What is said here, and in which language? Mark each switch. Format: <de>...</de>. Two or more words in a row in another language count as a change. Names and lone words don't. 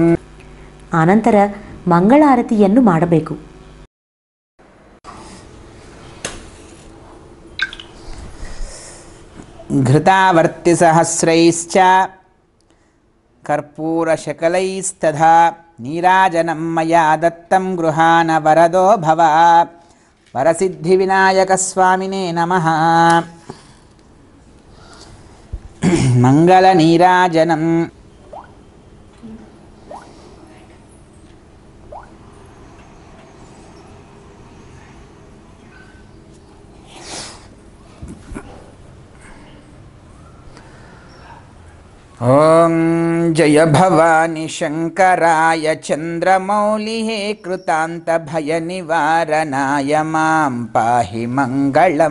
<kn>ಆನಂತರ ಮಂಗಳಾರತಿಯನ್ನು ಮಾಡಬೇಕು.</kn> <sa>ಘೃತಾವರ್ತಿಸಹಸ್ರೈಶ್ಚ ಕರ್ಪೂರಶಕಲೈಸ್ತಥಾ ನೀರಾಜನಂ ಮಯಾ ದತ್ತಂ ಗೃಹಾನ ವರದೋ ಭವ. ವರಸಿದ್ಧಿವಿನಾಯಕ ಸ್ವಾಮಿನೇ ನಮಃ. ಮಂಗಲ ನೀರಾಜನಂ. ಓಂ ಜಯ ಭವಾನಿ ಶಂಕರಾಯ ಚಂದ್ರಮೌಲಿಃ ಕೃತಾಂತ ಭಯ ನಿವಾರಣಾಯ ಮಾಂ ಪಾಹಿ ಮಂಗಳಂ.</sa>